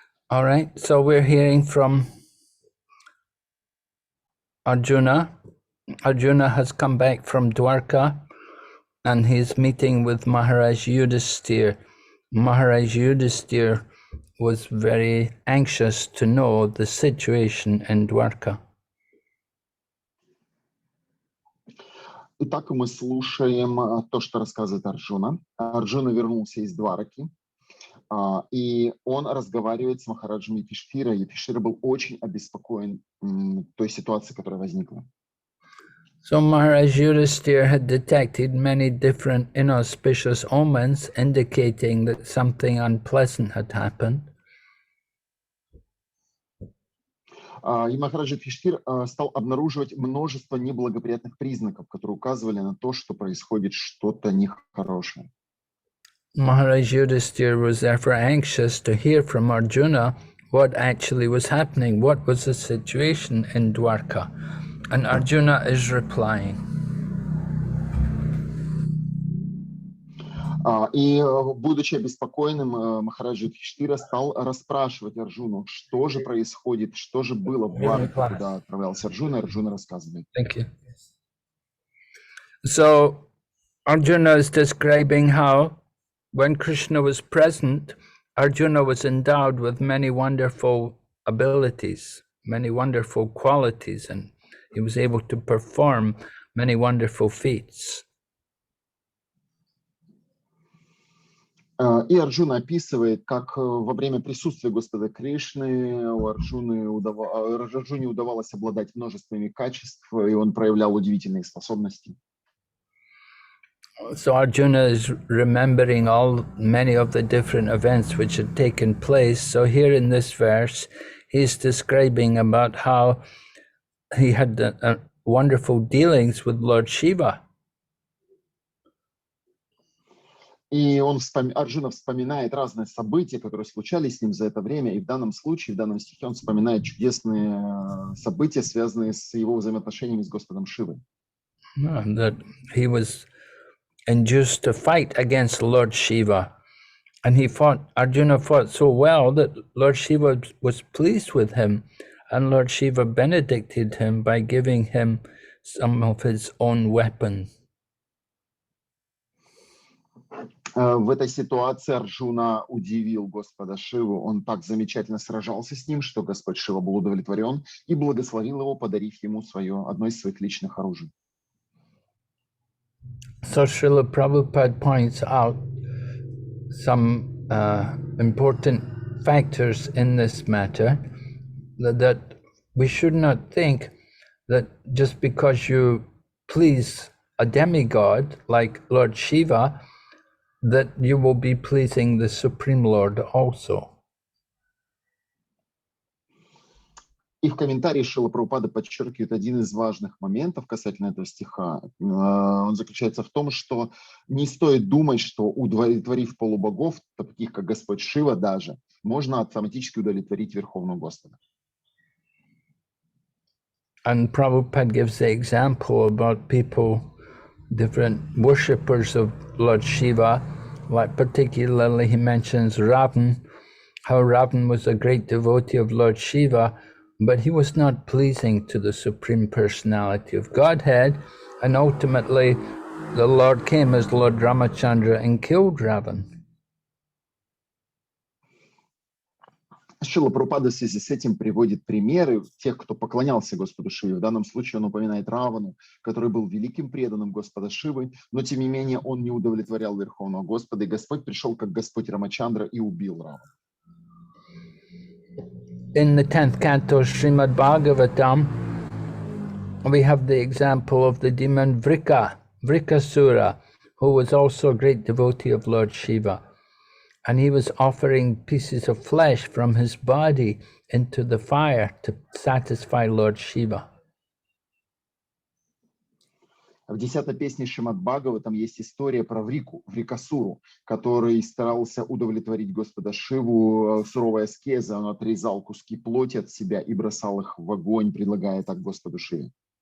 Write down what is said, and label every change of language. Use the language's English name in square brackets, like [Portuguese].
[English] All right, so we're hearing from Arjuna. Arjuna has come back from Dwarka and he's meeting with Maharaj Yudhisthira. Maharaj Yudhisthira was very anxious to know the situation in Dwarka. [Russian] Итак, мы слушаем то, что рассказывает Арджуна. Арджуна вернулся из Двараки, и он разговаривает с Махараджем Юдхиштхира. Юдхиштхира был очень обеспокоен той ситуацией, которая возникла. [English] So Maharaj Yudhisthira had detected many different inauspicious omens indicating that something unpleasant had happened. [Russian] И Махарадж Юдхиштхир стал обнаруживать множество неблагоприятных признаков, которые указывали на то, что происходит что-то нехорошее. [English] Maharaj Yudhisthira was therefore anxious to hear from Arjuna what actually was happening, what was the situation in Dwarka. And Arjuna is replying. [Russian] И, будучи обеспокоенным, Махарадж Юдхиштхира стал расспрашивать Арджуну, что же происходит, что же было в Двараке, куда отправлялся Арджуна. Арджуна рассказывает. [English] Thank you. So Arjuna is describing how when Krishna was present, Arjuna was endowed with many wonderful abilities, many wonderful qualities, and he was able to perform many wonderful feats. [Russian] И Арджуна описывает, как во время присутствия Господа Кришны Арджуне удавалось обладать множествами качеств, и он проявлял удивительные способности. [English] So Arjuna is remembering many of the different events which had taken place. So here in this verse, he's describing about how he had wonderful dealings with Lord Shiva. [Russian] И Арджуна вспоминает разные события, которые случались с ним за это время, и в данном случае, в данном стихе он вспоминает чудесные события, связанные с его взаимоотношениями с Господом Шивой. [English] That he was induced to fight against Lord Shiva, and Arjuna fought so well that Lord Shiva was pleased with him, and Lord Shiva benedicted him by giving him some of his own weapons. [Russian] В этой ситуации Арджуна удивил Господа Шиву. Он так замечательно сражался с ним, что Господь Шива был удовлетворен и благословил его, подарив ему одно из своих личных оружий. [English] So Srila Prabhupada points out some important factors in this matter, that we should not think that just because you please a demigod like Lord Shiva, that you will be pleasing the Supreme Lord also. [Russian] И в комментарии Шрила Прабхупада подчеркивает один из важных моментов касательно этого стиха. Он заключается в том, что не стоит думать, что удовлетворив полубогов, таких как Господь Шива даже, можно автоматически удовлетворить Верховного Господа. [English] And Prabhupada gives the example about people, different worshippers of Lord Shiva, like particularly he mentions Ravan, how Ravan was a great devotee of Lord Shiva, but he was not pleasing to the Supreme Personality of Godhead, and ultimately the Lord came as Lord Ramachandra and killed Ravan. [Russian] Шрила Прабхупада в связи с этим приводит примеры тех, кто поклонялся Господу Шиве. В данном случае он упоминает Равану, который был великим преданным Господа Шивы, но тем не менее он не удовлетворял Верховного Господа, и Господь пришел как Господь Рамачандра и убил Равану. [English] in the 10th canto Shrimad Bhagavatam, we have the example of the demon Vrikasura, who was also a great devotee of Lord Shiva. And he was offering pieces of flesh from his body into the fire to satisfy Lord Shiva. [Russian] В 10-й песне Шримад Бхагаватам есть история про Врикасуру, который старался удовлетворить Господа Шиву. Суровая аскеза, он отрезал куски плоти от себя и бросал их в огонь, предлагая так Господу Шиве.